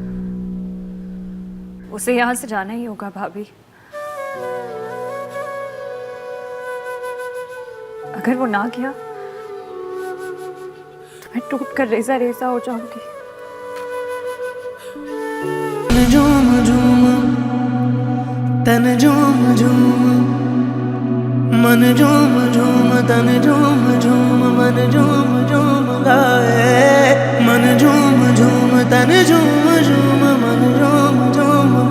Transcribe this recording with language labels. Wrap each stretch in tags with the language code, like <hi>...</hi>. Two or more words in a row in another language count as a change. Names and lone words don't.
<hi>उसे यहां से जाना ही होगा भाभी। अगर वो ना किया तो मैं टूट कर रेजा रेजा हो जाऊंगी। झूम झूम तन झूम झूम मन झूम झूम तन झूम झूम मन झूम झूम गाए मन झूम झूम तन झूम झूम मन झूम झूम</hi>